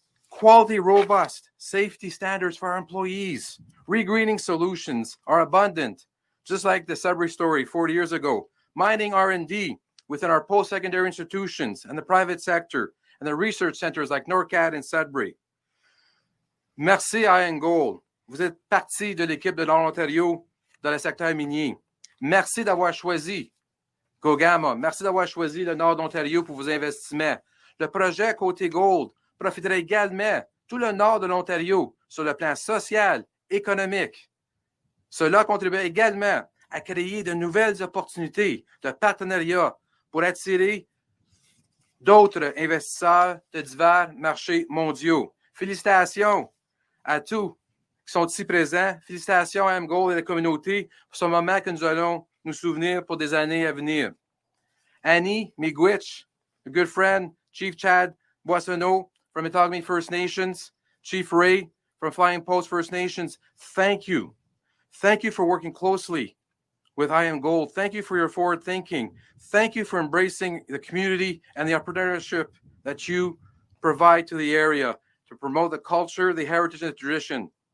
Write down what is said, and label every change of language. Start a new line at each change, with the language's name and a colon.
English: Quality, robust safety standards for our employees. Regreening solutions are abundant, just like the Sudbury story 40 years ago. Mining R&D within our post-secondary institutions and the private sector and the research centers like NORCAD and Sudbury.
French: Merci IAMGOLD. Vous êtes partie de l'équipe de l'Ontario dans le secteur minier. Merci d'avoir choisi Gogama. Merci d'avoir choisi le Nord d'Ontario pour vos investissements. Le projet Côté Gold profiterait également tout le nord de l'Ontario sur le plan social, économique. Cela contribuerait également à créer de nouvelles opportunités de partenariat pour attirer d'autres investisseurs de divers marchés mondiaux. Félicitations à tous qui sont ici présents. Félicitations à IAMGOLD et à la communauté pour ce moment que nous allons nous souvenir pour des années à venir.
English: Annie Miigwech, a good friend, Chief Chad Boissonneau from Matagami First Nations, Chief Ray from Flying Post First Nations, thank you. Thank you for working closely with IAMGOLD. Thank you for your forward thinking. Thank you for embracing the community and the entrepreneurship that you provide to the area to promote the culture, the heritage, and the tradition.